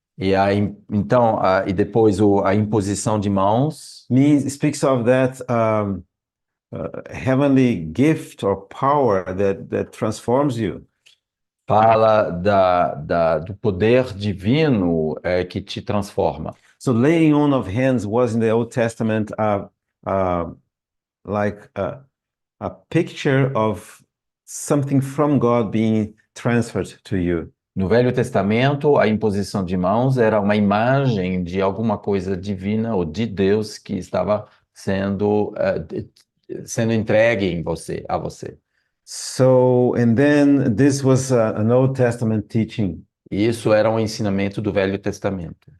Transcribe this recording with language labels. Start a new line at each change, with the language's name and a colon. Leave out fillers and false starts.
Portuguese: Então, e depois a imposição de mãos
English: speaks of that heavenly gift or power that transforms you.
Portuguese: fala do poder divino que te transforma.
English: So laying on of hands was in the Old Testament like a picture of something from God being transferred to you.
Portuguese: No Velho Testamento, a imposição de mãos era uma imagem de alguma coisa divina ou de Deus que estava sendo entregue a você.
English: So, and then this was an Old Testament teaching.
Portuguese: E isso era um ensinamento do Velho Testamento.